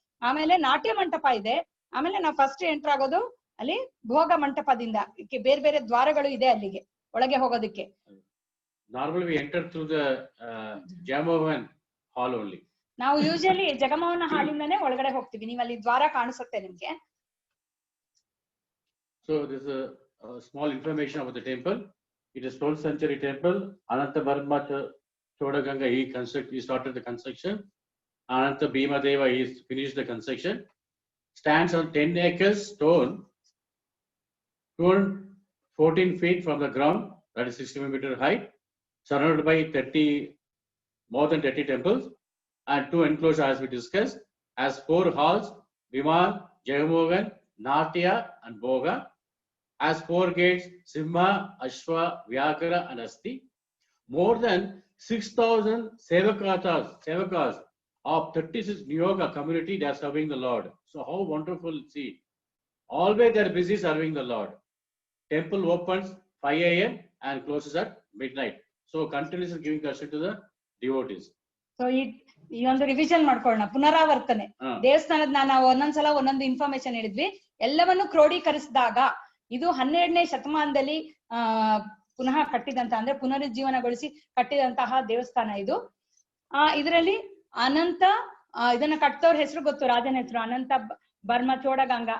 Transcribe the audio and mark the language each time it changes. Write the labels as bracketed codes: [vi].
[kn] ಆಮೇಲೆ ನಾಟ್ಯ ಮಂಟಪ ಇದೆ. ಆಮೇಲೆ ನಾವು [en] first enter [kn] ಆಗೋದು ಅಲ್ಲಿ ಭೋಗ ಮಂಟಪದಿಂದ, ಬೇರೆ ಬೇರೆ ದ್ವಾರಗಳು ಇದೆ ಅಲ್ಲಿಗೆ ಒಳಗೆ ಹೋಗೋದಕ್ಕೆ. [en] Normally we enter through the Jagamohan hall only. [kn] ನಾವು ಯೂಶಲಿ ಜಗಮೋಹನ ಹಾಲಿಂದಾನೇ ಒಳಗಡೆ ಹೋಗ್ತೀವಿ. ನೀವು ಅಲ್ಲಿ ದ್ವಾರ ಕಾಣಿಸುತ್ತೆ ನಿಮ್ಗೆ. [en] So this is a small information about the temple. It is 12th century temple. Ananta Varma Chodaganga he started the construction. Ananta Bhima Deva he finished the construction. Stands on 10 acres stone, 214 feet from the ground, that is 60 meters height, surrounded by more than 30 temples, and 2 enclosures as we discussed, as 4 halls, Viman, Jagamohan, Natya and Bhoga, as 4 gates, Simha, Ashwa, Vyakara and Asti. More than 6,000 sevakas of 36 Niyoga community, they are serving the Lord. So how wonderful, see. Always they are busy serving the Lord. temple opens 5 a.m. and closes at midnight. So continuously giving darshan to the devotees. [kn] So ಈ ಒಂದು revision ಮಾಡ್ಕೊಳ್ಳೋಣ, ಪುನರಾವರ್ತನೆ. ದೇವಸ್ಥಾನದ ನಾವು ಒಂದೊಂದ್ಸಲ ಒಂದೊಂದು information ಹೇಳಿದ್ವಿ. ಎಲ್ಲವನ್ನು ಕ್ರೋಢೀಕರಿಸಿದಾಗ ಇದು 12ನೇ ಶತಮಾನದಲ್ಲಿ ಪುನಃ ಕಟ್ಟಿದಂತ, ಅಂದ್ರೆ ಪುನರುಜ್ಜೀವನಗೊಳಿಸಿ ಕಟ್ಟಿದಂತಹ ದೇವಸ್ಥಾನ ಇದು. ಇದರಲ್ಲಿ ಅನಂತ, ಇದನ್ನ ಕಟ್ಟದವ್ರ ಹೆಸರು ಗೊತ್ತು, ರಾಜನ ಹೆಸರು ಅನಂತ ಬರ್ಮ ಚೋಡಗಂಗ.